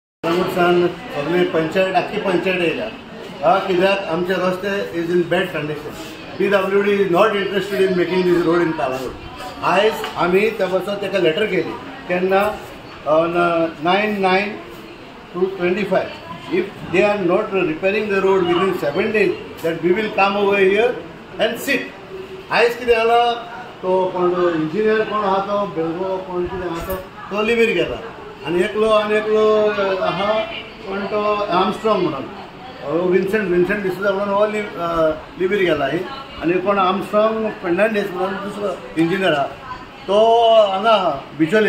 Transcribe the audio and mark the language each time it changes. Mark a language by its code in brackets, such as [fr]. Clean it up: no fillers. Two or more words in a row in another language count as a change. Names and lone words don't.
[kok] सगळी पंचायत आखी पंचायत येयल्या कित्याक आमचे रस्ते [en] is in bad condition. PWD is not interested in making this road in Calangute. [kok] आयज आमी त्या बसत ताका लेटर केली केन्ना 9/9/25. [en] If they are not repairing the road within 7 days, that we will come over here and sit. [kok] आयज कितें जाला तो कोण इंजिनियर कोण आहा तो बेळगो कोण कितें आहा तो लिव्हीर गेला आनी एकलो आहा कोण तो आर्मस्ट्रॉंग म्हणून विन्सेंट डिसूजा म्हणून हो लिव्हीर गेला आनी कोण आर्मस्ट्रॉंग फेर्नांडीस म्हणून दुसरो इंजिनियर आहा तो हांगा आहा बिचोले.